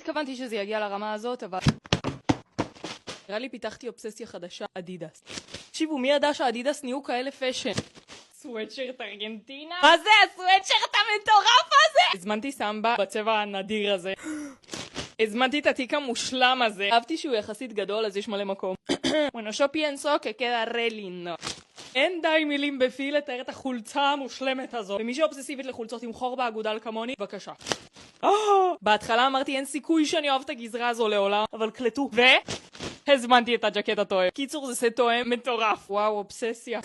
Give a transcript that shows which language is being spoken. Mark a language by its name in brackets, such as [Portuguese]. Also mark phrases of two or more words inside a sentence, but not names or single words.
[Hebrew] התכוונתי שזה יגיע לרמה הזאת, אבל נראה לי פיתחתי אובססיה חדשה, אדידס. תקשיבו, מי ידע שהאדידס נהיו כאלה פשן? סוואטשרט ארגנטינה? מה זה הסוואטשרט המטורף הזה? הזמנתי סמבה בצבע הנדיר הזה. הזמנתי את התיק המושלם הזה. אהבתי שהוא יחסית גדול, אז יש מלא מקום. [Spanish] Bueno, yo pienso que queda re lindo. [Hebrew] אין די מילים בפי לתאר את החולצה המושלמת הזו. ומי שאובססיבית לחולצות עם חור באגודל כמוני, בבקשה. בהתחלה אמרתי אין סיכוי שאני אוהב את הגזרה הזו לעולם, אבל קלטו. הזמנתי את הג'קט התואם. קיצור, זה סט תואם מטורף. וואו, אובססיה.